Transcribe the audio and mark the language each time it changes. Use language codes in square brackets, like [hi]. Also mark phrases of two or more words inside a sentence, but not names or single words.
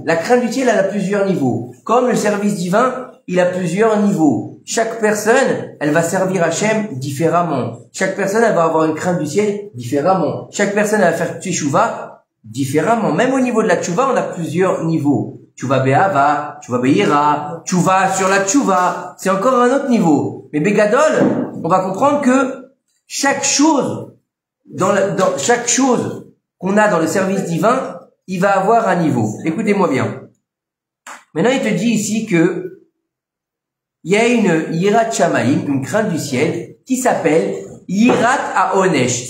[fr] La crainte du ciel, elle a plusieurs niveaux. Comme le service divin, il a plusieurs niveaux. Chaque personne, elle va servir Hachem différemment. Chaque personne, elle va avoir une crainte du ciel différemment. Chaque personne, elle va faire teshuvah différemment. Même au niveau de la teshuvah, on a plusieurs niveaux. [he] תשובה באהבה תשובה ביראה תשובה [fr] sur la [he] teshuvah. [fr] C'est encore un autre niveau. Mais Begadol, on va comprendre que chaque chose, dans chaque chose qu'on a dans le service divin, il va avoir un niveau. Écoutez-moi bien. Maintenant, il te dit ici que il y a une [he] יראת שמים, [fr] une crainte du ciel, qui s'appelle [he] יראת העונש.